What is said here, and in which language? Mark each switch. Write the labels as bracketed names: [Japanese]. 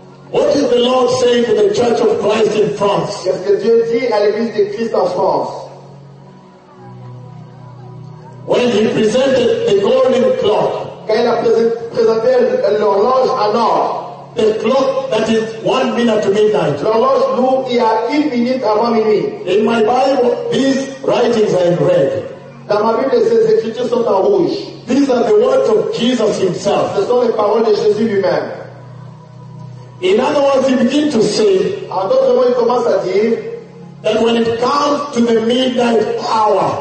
[English] What is the Lord saying to the Church of Christ in France? [French] Qu'est-ce que Dieu dit à l'Église de Christ en France? [English] When he presented the golden clock, [French] quand il a présenté l'horloge en or, [English] the clock that is 1 minute to midnight, [French] l'horloge nous il y a 1 minute avant minuit. [English] In my Bible, these writings are in red. [French] Dans ma Bible, ces écritures sont en rouge. [English] These are the words of Jesus himself. [French] Ce sont les paroles de Jésus lui-même. [English] In other words, he begins to say, [French] en d'autres mots, il commence à dire, [English] that when it comes to the midnight hour,